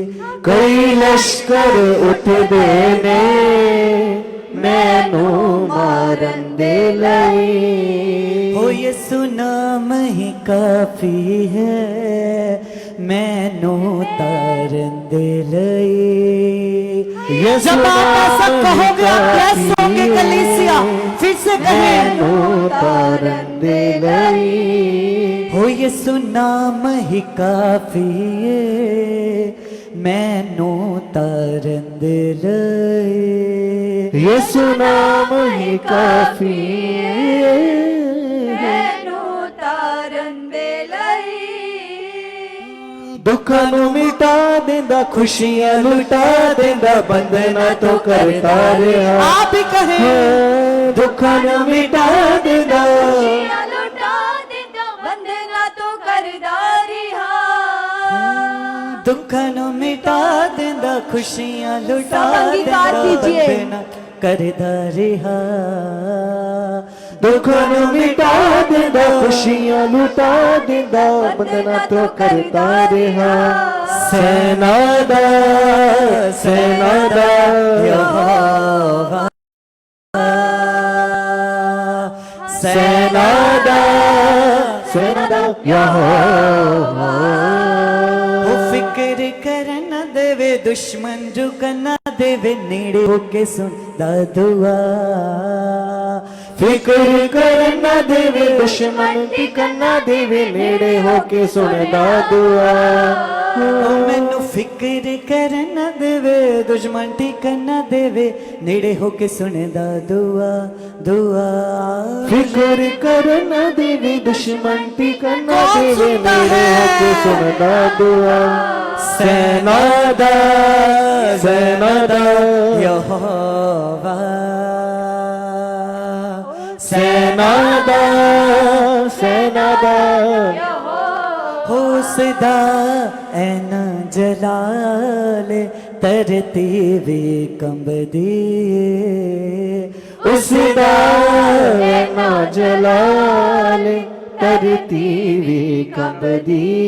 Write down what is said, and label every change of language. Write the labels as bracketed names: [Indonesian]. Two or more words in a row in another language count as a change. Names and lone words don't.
[Punjabi] ਕਈ ਲਸ਼ਕਰ ਉੱਠਦੇ ਨੇ ਮੈਨੂੰ ਮਾਰਨ ਦੇ ਲਈ ਹੋ ਯਿਸੂ ਨਾਮ ਹੀ ਕਾਫੀ ਹੈ ਮੈਨੂੰ ਤਾਰਨ ਦੇ ਲਈ यीशु [Hindi] जब आप ऐसा कहोगे आप प्रेस होंगे कलीसिया फिर से [Punjabi] ਮੈਨੂੰ ਤਾਰਨ ਦੇ ਲਈ ਹੋ ਯਿਸੂ ਨਾਮ ਹੀ ਕਾਫੀ ਹੈ ਮੈਨੂੰ ਤਾਰਨ ਦੇ ਲਈ ਯਿਸੂ ਨਾਮ ਹੀ ਕਾਫੀ ਮੈਨੂੰ ਤਾਰਨ ਦੇ ਲਈ ਦੁੱਖਾਂ ਨੂੰ ਮਿਟਾ ਦਿੰਦਾ ਖੁਸ਼ੀਆਂ ਲੁਟਾ ਦਿੰਦਾ ਬੰਧਨਾਂ ਤੋਂ ਕਰਤਾ ਰਿਹਾ [Hindi] आप ही कहे [Punjabi] ਦੁੱਖਾਂ ਨੂੰ ਮਿਟਾ ਦਿੰਦਾ ਖੁਸ਼ੀਆਂ ਲੁਟਾ ਦਿੰਦਾ ਬੰਧਨਾਂ ਤੋਂ ਕਰਦਾ ਰਿਹਾ ਦੁੱਖਾਂ ਨੂੰ ਮਿਟਾ ਦਿੰਦਾ ਖੁਸ਼ੀਆਂ ਲੁਟਾ ਦਿੰਦਾ ਬੰਧਨਾਂ ਕਰਦਾ ਰਿਹਾ ਦੁੱਖਾਂ ਨੂੰ ਮਿਟਾ ਦਿੰਦਾ ਖੁਸ਼ੀਆਂ ਲੁਟਾ ਦਿੰਦਾ ਬੰਧਨਾਂ ਤੋਂ ਕਰਤਾ ਰਿਹਾ ਸੈਨਾ ਦਾ यहोवा ਸੈਨਾ ਦਾ ਯਹੋਵਾ ਵੋ ਫਿਕਰ ਕਰ ਨਾ ਦੇਵੇ ਦੁਸ਼ਮਣ ਝੁਕਣ ਨਾ ਦੇਵੇ ਨੇੜੇ ਹੋਕੇ ਸੁਣਦਾ ਦੁਆ ਫਿਕਰ ਕਰਨ ਨਾ ਦੇਵੇ ਦੁਸ਼ਮਣ ਟਿਕਣ ਨਾ ਦੇਵੇ ਨੇੜੇ ਹੋ ਕੇ ਸੁਣਦਾ ਦੁਆ ਓ ਮੈਨੂੰ ਫਿਕਰ ਕਰ ਨਾ ਦੇਵੇ ਦੁਸ਼ਮਣ ਟਿਕਣ ਨਾ ਦੇਵੇ ਨੇੜੇ ਹੋਕੇ ਸੁਣਦਾ ਦੁਆ ਦੁਆ ਫਿਕਰ ਕਰਨ ਨਾ ਦੇਵੇ ਦੁਸ਼ਮਣ ਟਿਕਣ ਨਾ ਦੇਵੇ ਨੇੜੇ ਹੋ ਕੇ ਸੁਣਦਾ ਦੁਆ ਸੈਨਾ ਦਾ यहोवा ਸੈਨਾ ਦਾ ਉਸਦਾ ਐਨਾ ਜਲਾਲ ਧਰਤੀ ਵੀ ਕੰਬਦੀ ਉਸਦਾ ਐਨਾ ਜਲਾਲ ਧਰਤੀ ਵੀ ਕੰਬਦੀ